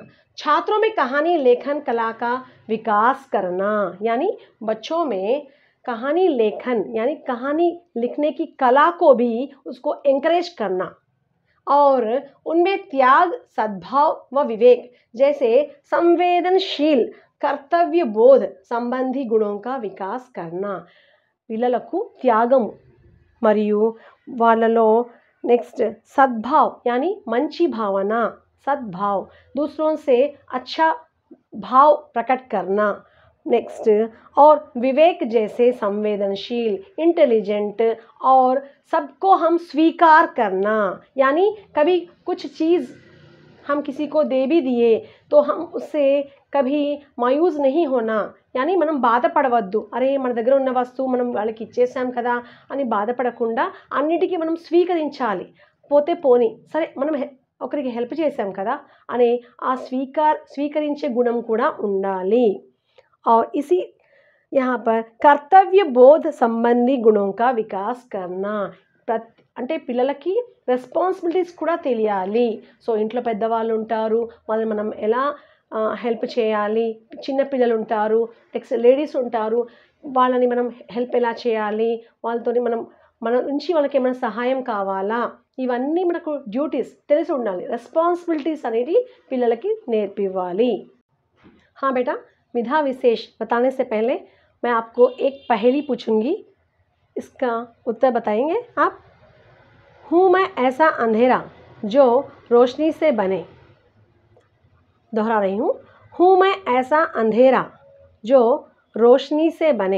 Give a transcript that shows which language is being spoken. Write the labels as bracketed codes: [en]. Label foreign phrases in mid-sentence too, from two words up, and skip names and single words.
[hi] छात्रों में कहानी लेखन कला का विकास करना, यानी बच्चों में कहानी लेखन यानी कहानी लिखने की कला को भी उसको एंकरेज करना और उनमें त्याग, सद्भाव व विवेक जैसे संवेदनशील, कर्तव्य बोध संबंधी गुणों का विकास करना. [te] పిల్లలకు త్యాగం మరియు వాళ్ళలో [hi] नेक्स्ट सद्भाव यानी मंची भावना, सद्भाव, दूसरों से अच्छा भाव प्रकट करना. नेक्स्ट और विवेक जैसे संवेदनशील, इंटेलिजेंट और सबको हम स्वीकार करना, यानी कभी कुछ चीज़ हम किसी को दे भी दिए तो हम उससे कभी मायूस नहीं होना, यानी [te] మనం బాధపడవద్దు, అరే మన దగ్గర ఉన్న వస్తువు మనం వాళ్ళకి ఇచ్చేసాం కదా అని బాధపడకుండా అన్నిటికీ మనం స్వీకరించాలి. పోతే పోని, సరే మనం ఒకరికి హెల్ప్ చేసాం కదా అనే ఆ స్వీకరించే గుణం కూడా ఉండాలి. [hi] और इसी यहाँ पर कर्तव्य बोध संबंधी गुणों का विकास करना, [te] అంటే పిల్లలకి రెస్పాన్సిబిలిటీస్ కూడా తెలియాలి. సో ఇంట్లో పెద్దవాళ్ళు ఉంటారు, వాళ్ళని మనం ఎలా హెల్ప్ చేయాలి, చిన్న పిల్లలు ఉంటారు, [en] next ladies [te] ఉంటారు, వాళ్ళని మనం హెల్ప్ ఎలా చేయాలి, వాళ్ళతోని మన నుంచి వాళ్ళకి ఏమైనా సహాయం కావాలా, ఇవన్నీ మనకు డ్యూటీస్ తెలిసి ఉండాలి. రెస్పాన్సిబిలిటీస్ అనేది పిల్లలకి నేర్పివ్వాలి. [hi] हाँ बेटा, विधा विशेष बताने से पहले मैं आपको एक पहेली पूछूंगी, इसका उत्तर बताएंगे आप. हूँ मैं ऐसा अंधेरा जो रोशनी से बने. दोहरा रही हूँ मैं ऐसा अंधेरा जो रोशनी से बने.